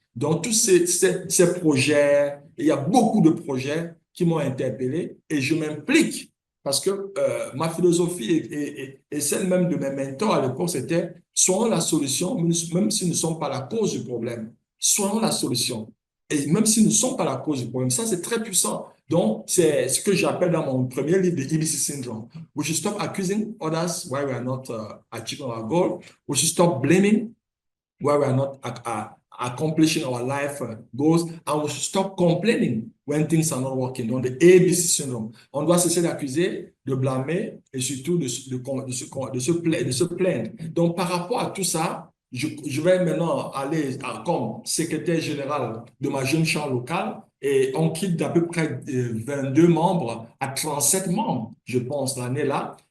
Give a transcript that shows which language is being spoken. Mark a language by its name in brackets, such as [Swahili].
[French] Donc, tous ces projets, il y a beaucoup de projets qui m'ont interpellé et je m'implique parce que ma philosophie et celle même de mes mentors à l'époque, c'était soyons la solution, même si nous ne sommes pas la cause du problème. Soyons la solution. Et même si nous ne sommes pas la cause du problème, ça c'est très puissant. Donc, c'est ce que j'appelle dans mon premier livre, The EBC Syndrome. [English] We should stop accusing others why we are not achieving our goal. We should stop blaming where we are not accomplishing our life goals, and we should stop complaining when things are not working. [French] Donc, le ABC syndrome. On doit cesser d'accuser, de blâmer et surtout de se plaindre. Donc, par rapport à tout ça, je vais maintenant aller comme secrétaire général de ma jeune chambre locale et on quitte d'à peu près 22 membres à 37 membres, je pense, l'année-là.